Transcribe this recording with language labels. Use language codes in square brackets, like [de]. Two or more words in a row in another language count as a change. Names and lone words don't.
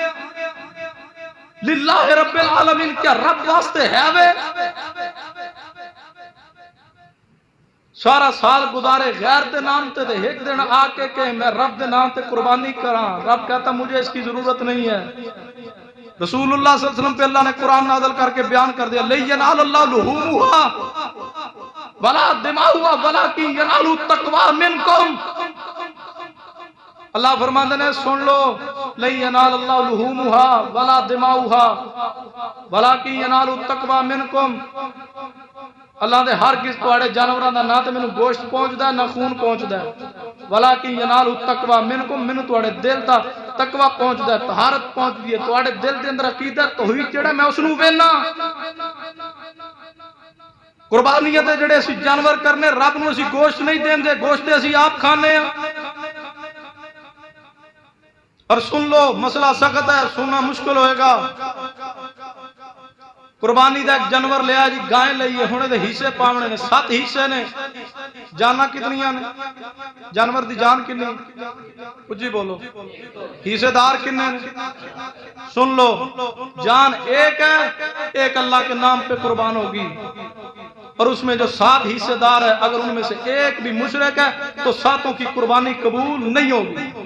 [ar] للہ رب العالمین، [pa] کیا رب واسطے ہے وے؟ سارا سال گزارے غیر دے نام تے دے، ایک دن آ کے کہ میں رب دے نام تے قربانی کراں، [ur] رب کہتا مجھے اس کی ضرورت نہیں ہے۔ رسول اللہ صلی اللہ علیہ وسلم پہ اللہ نے قرآن نازل کر کے بیان کر دیا، [ar] لَن يَنَالَ اللَّهُ لُحُومُهَا وَلَا دِمَاؤُهَا وَلَكِن يَنَالُ التَّقْوَىٰ مِنكُمْ۔ [pa] اللہ فرماندے نے سن لو، [ar] لَن يَنَالَ اللَّهُ لُحُومُهَا وَلَا دِمَاؤُهَا وَلَكِن يَنَالُ التَّقْوَىٰ مِنكُمْ۔ [pa] اللہ دے ہر کس توڑے جانوراں دا نہ تے مینوں گوشت پہنچدا ہے نہ خون پہنچدا ہے، [ar] ولیکن ینال التقوی منکم، [pa] مینوں تواڈے دل دا تقوی پہنچدا ہے، طہارت پہنچدی ہے، تواڈے دل دے اندر عقیدہ توحید جڑا میں اس نوں وینا۔ قربانیاں تے جڑے اسی جانور کرنے رب نوں اسی گوشت نہیں دیندے، گوشت اسی آپ کھانے ہیں۔ [ur] اور سن لو مسئلہ سخت ہے، سننا مشکل ہوئے گا۔ [pa] قربانی دا ایک جانور لیا جی، گائیں لئیے، ہونے دے حصے پاونے نے، 7 حصے نے، جانا کتنیاں نے، جانور دی جان کنی، کچھ جی بولو، حصے دار کنے نے، سن لو، جان ایک ہے، [ur] ایک اللہ کے نام پہ قربان ہوگی، اور اس میں جو 7 حصے دار ہے، اگر ان میں سے ایک بھی مشرک ہے تو 7 کی قربانی قبول نہیں ہوگی۔